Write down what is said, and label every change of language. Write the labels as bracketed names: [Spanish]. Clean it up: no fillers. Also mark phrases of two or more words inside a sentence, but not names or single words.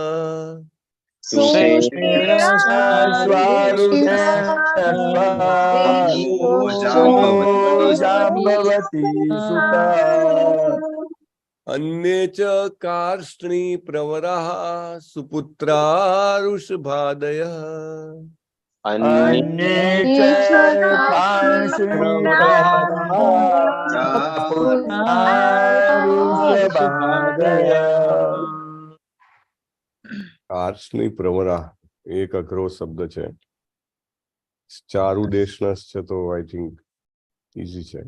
[Sanskrit] जाम्बवती सुता अन्ये च कार्ष्णी प्रवराः सुपुत्रा वृषभादयः अन्ये च कार्ष्णी प्रवरा [Gujarati] એક અઘરો શબ્દ છે. ચારુ દેશનશ છે તો [English] I think easy [Gujarati] છે.